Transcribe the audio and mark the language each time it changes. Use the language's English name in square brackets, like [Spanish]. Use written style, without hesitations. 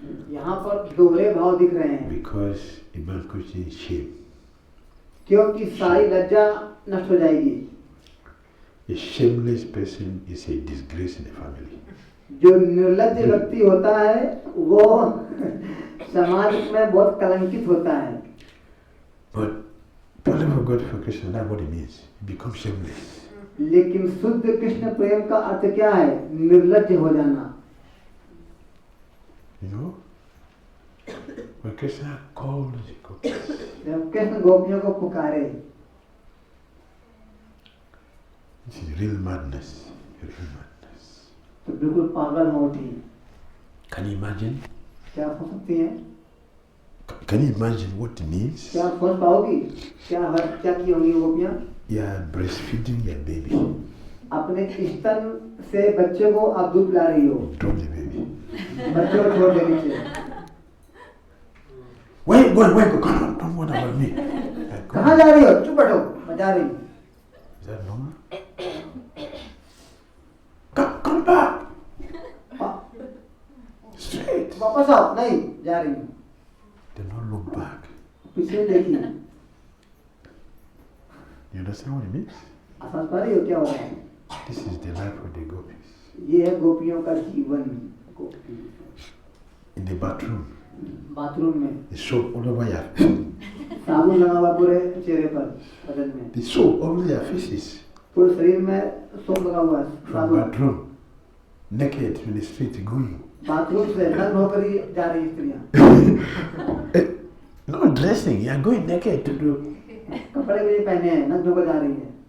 [Hindi] यहाँ पर दोहरे भाव दिख रहे हैं। [English] Because it must cause shame. [Hindi] क्योंकि सारी लज्जा नष्ट हो जाएगी। [English] A shameless person is a disgrace in the family. [Hindi] जो निर्लज्ज व्यक्ति होता है वो समाज में बहुत कलंकित होता है। [English] But purely for God, for Krishna, that's what it means. You become shameless. [Hindi] लेकिन शुद्ध कृष्ण प्रेम का अर्थ क्या है? निर्लज्ज हो जाना। [English] You know, when Krishna calls the gopis, [Hindi] जब कृष्ण गोपियों को पुकारे, [English] this is real madness. Real madness. [Hindi] तो बिल्कुल पागल हो उठी। [English] Can you imagine? [Hindi] क्या हो सकती है? [English] Can you imagine what it means? [Hindi] क्या सोच पाओगी? क्या की होंगी गोपियाँ? [English] You are breastfeeding your baby. [Hindi] अपने स्तन से बच्चे को आप दूध पिला रही हो। [English] Drop the baby. [Hindi] बच्चे को छोड़ दे नीचे। [English] Wait, come on, don't worry about me. [Hindi] कहाँ जा रही हो? चुप बैठो, मैं जा रही हूँ। [English] Is that normal? Come back. Straight. [Hindi] वापस आओ, नहीं जा रही हूँ। [English] They don't look back. [Hindi] पीछे देखिए। [English] You understand what it means? [Hindi] आप समझ पा रही हो क्या हो रहा है? [English] This is the life of the gopis. [Hindi] ये है गोपियों का जीवन। गोपी [English] In the bathroom, [Hindi] बाथरूम में [English] the soap all over your face. [Hindi] साबुन लगा हुआ पूरे चेहरे पर, बदन में, [English] The soap all over your faces. [Hindi] पूरे शरीर में सोप लगा हुआ है, [English] From [Hindi] साबुन। [English] bathroom, naked in the street going. [Hindi] Bathroom से नग्न होकर ही जा रही स्त्रियां। [English] Not dressing, you are going naked to do. [Hindi] कपड़े भी नहीं पहने हैं, नग्न होकर जा रही है।